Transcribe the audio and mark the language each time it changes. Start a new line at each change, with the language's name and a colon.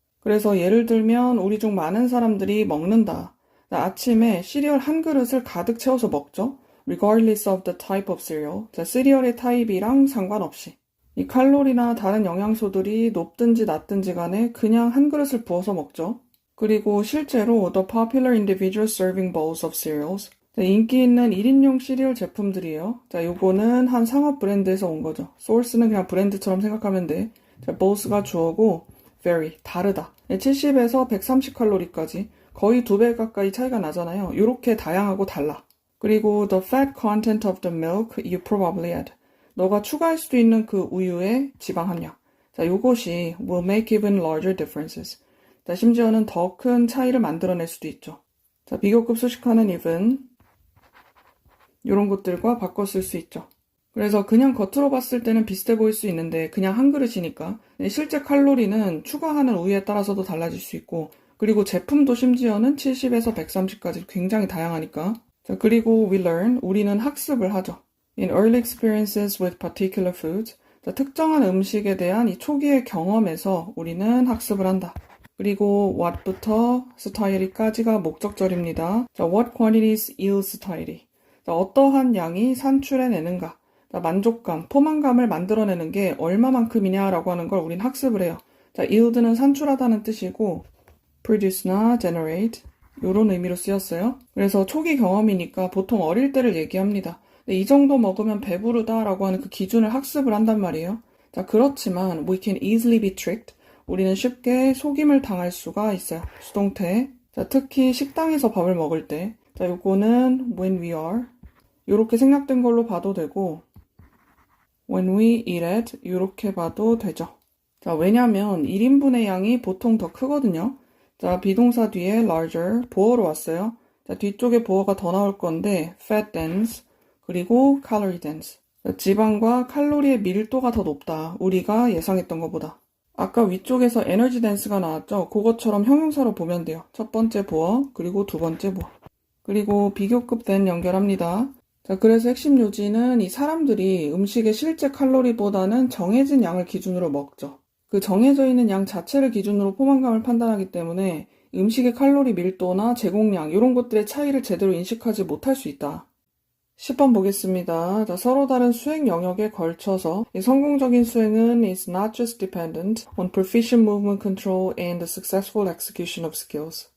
Korean: 그래서 예를 들면 우리 중 많은 사람들이 먹는다. 아침에 시리얼 한 그릇을 가득 채워서 먹죠.
English: regardless of the type of cereal.
Korean: 자, 시리얼의 타입이랑 상관없이. 이 칼로리나 다른 영양소들이 높든지 낮든지 간에 그냥 한 그릇을 부어서 먹죠. 그리고 실제로
English: the popular individual serving bowls of cereals.
Korean: 자, 인기 있는 1인용 시리얼 제품들이에요. 자, 요거는 한 상업 브랜드에서 온 거죠. source는 그냥 브랜드처럼 생각하면 돼. 자, bowls가 주어고 very, 다르다. 70에서 130칼로리까지 거의 2배 가까이 차이가 나잖아요. 요렇게 다양하고 달라. 그리고
English: the fat content of the milk you probably add.
Korean: 너가 추가할 수도 있는 그 우유의 지방 함량. 자, 요것이
English: will make even larger differences.
Korean: 자, 심지어는 더 큰 차이를 만들어낼 수도 있죠. 자, 비교급 수식하는 even 요런 것들과 바꿔 쓸 수 있죠. 그래서 그냥 겉으로 봤을 때는 비슷해 보일 수 있는데 그냥 한 그릇이니까 실제 칼로리는 추가하는 우유에 따라서도 달라질 수 있고 그리고 제품도 심지어는 70에서 130까지 굉장히 다양하니까. 자, 그리고
English: we learn,
Korean: 우리는 학습을 하죠.
English: In early experiences with particular foods,
Korean: 자, 특정한 음식에 대한 이 초기의 경험에서 우리는 학습을 한다. 그리고 what부터 satiety까지가 목적절입니다.
English: 자, what quantities yield satiety.
Korean: 자, 어떠한 양이 산출해내는가. 자, 만족감, 포만감을 만들어내는 게 얼마만큼이냐라고 하는 걸 우린 학습을 해요. 자, yield는 산출하다는 뜻이고 produce나 generate, 요런 의미로 쓰였어요. 그래서 초기 경험이니까 보통 어릴 때를 얘기합니다. 근데 이 정도 먹으면 배부르다라고 하는 그 기준을 학습을 한단 말이에요. 자, 그렇지만
English: we can easily be tricked.
Korean: 우리는 쉽게 속임을 당할 수가 있어요. 수동태. 자, 특히 식당에서 밥을 먹을 때. 자, 요거는
English: when we are.
Korean: 요렇게 생략된 걸로 봐도 되고
English: when we eat it.
Korean: 요렇게 봐도 되죠. 자, 왜냐면 1인분의 양이 보통 더 크거든요. 자, 비동사 뒤에 larger, 보어로 왔어요. 자, 뒤쪽에 보어가 더 나올 건데 fat dense, 그리고 calorie dense. 자, 지방과 칼로리의 밀도가 더 높다. 우리가 예상했던 것보다. 아까 위쪽에서 에너지 댄스가 나왔죠? 그것처럼 형용사로 보면 돼요. 첫 번째 보어, 그리고 두 번째 보어. 그리고 비교급 then 연결합니다. 자, 그래서 핵심 요지는 이 사람들이 음식의 실제 칼로리보다는 정해진 양을 기준으로 먹죠. 그 정해져 있는 양 자체를 기준으로 포만감을 판단하기 때문에 음식의 칼로리 밀도나 제공량 이런 것들의 차이를 제대로 인식하지 못할 수 있다. 10번 보겠습니다. 자, 서로 다른 수행 영역에 걸쳐서 이 성공적인 수행은
English: is not just dependent on proficient movement control and the successful execution of skills.